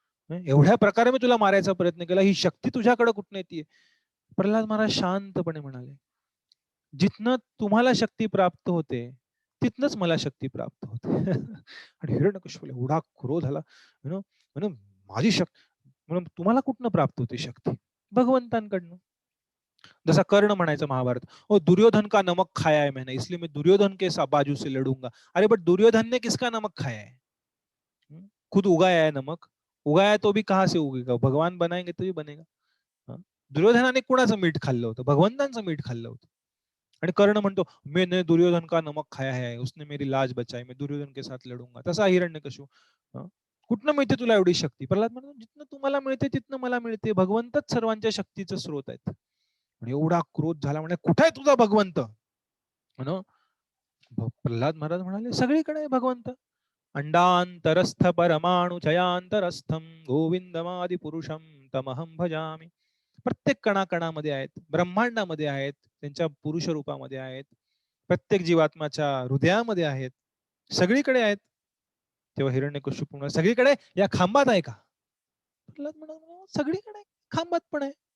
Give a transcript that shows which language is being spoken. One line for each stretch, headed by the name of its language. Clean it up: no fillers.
Marathi: एवढ्या प्रकारे मी तुला मारायचा प्रयत्न केला, ही शक्ती तुझ्याकडे कुठनं येते? प्रल्हाद महाराज शांतपणे म्हणाले, जिथनं तुम्हाला शक्ती प्राप्त होते तिथनच मला शक्ती प्राप्त होते. आणि हिरण्यकशिपूला एवढा क्रोध झाला, म्हणून माझी शक्ती, म्हणून तुम्हाला कुठनं प्राप्त होते शक्ती? भगवंतांकडनं. जसा कर्ण म्हणायचा महाभारत,
Hindi: ओ दुर्योधन का नमक खाया है मैंने, इसलिए मैं दुर्योधन के बाजू से लड़ूंगा. अरे बट दुर्योधन ने किसका नमक खाया है? खुद उगाया है नमक. उगाया तो भी कहां से उगेगा? भगवान बनाएंगे तो भी बनेगा.
Marathi: दुर्योधनाने कुणाचं मीठ खाल्लं होतं? भगवंतांचं मीठ खाल्लं होतं. आणि कर्ण म्हणतो,
Hindi: मैंने दुर्योधन का नमक खाया है, उसने मेरी लाज बचाई, मैं दुर्योधन के साथ लढूंगा.
Marathi: तसा हिरण्यकशिपू, कुठनं मिळते तुला एवढी शक्ती? प्रल्हाद म्हणतो, जिथनं तुम्हाला मिळते तिथनं मला मिळते. भगवंतच सर्वांच्या शक्तीचं स्रोत आहेत. आणि एवढा क्रोध झाला, म्हणे कुठे आहे तुझा भगवंत? प्रल्हाद महाराज म्हणाले, सगळीकडे भगवंत.
Sanskrit: अंडांतरस्थ परमाणु चयांतरस्थम गोविंदमादि पुरुषम तमहम भजामी.
Marathi: प्रत्येक कणाकणामध्ये आहेत, ब्रह्मांडामध्ये आहेत, त्यांच्या पुरुष रूपामध्ये आहेत, प्रत्येक जीवात्माच्या हृदयामध्ये आहेत, सगळीकडे आहेत. तेव्हा हिरण्यकशिपू म्हणाला, सगळीकडे या खांबात आहे का? प्रल्हाद म्हणाला, सगळीकडे खांबात पण आहे.